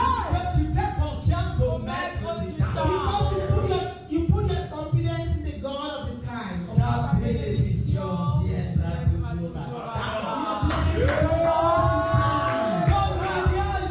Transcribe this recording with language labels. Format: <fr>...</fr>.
<fr>Que tu fais confiance au maître du temps.</fr> <en>Because you put your confidence in the God of the time.</en> <fr>Ta bénédiction viendra toujours à temps.</fr> <en>Your blessings will come always in time.</en>